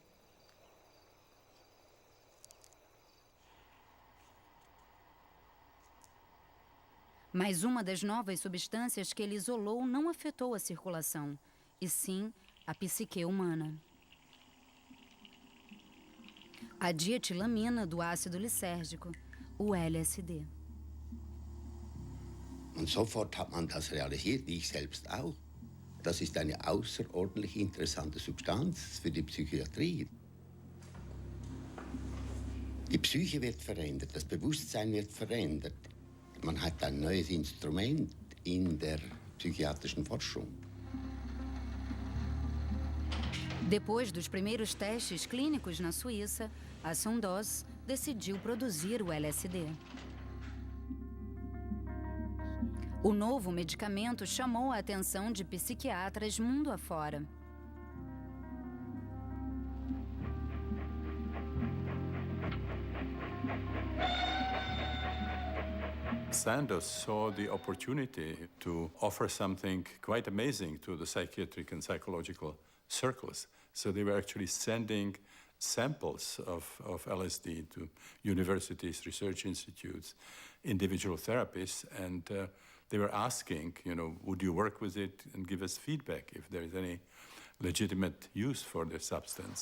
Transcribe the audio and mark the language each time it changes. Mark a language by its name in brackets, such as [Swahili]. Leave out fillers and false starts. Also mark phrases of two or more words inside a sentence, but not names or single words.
[Portuguese] Mas uma das novas substâncias que ele isolou não afetou a circulação, e sim a psique humana. A dietilamina do ácido lisérgico, o LSD. [German] Und sofort hat man das realisiert, ich selbst auch. Das ist eine außerordentlich interessante Substanz für die Psychiatrie. Die Psyche wird verändert, das Bewusstsein wird verändert. Man hat ein neues Instrument in der psychiatrischen Forschung. [Portuguese] Depois dos primeiros testes clínicos na Suíça, a Sandoz decidiu produzir o LSD. O novo medicamento chamou a atenção de psiquiatras mundo afora. [English] Sandoz saw the opportunity to offer something quite amazing to the psychiatric and psychological circles. So they were actually sending samples of LSD to universities, research institutes, individual therapists, and they were asking, would you work with it and give us feedback if there is any legitimate use for the substance?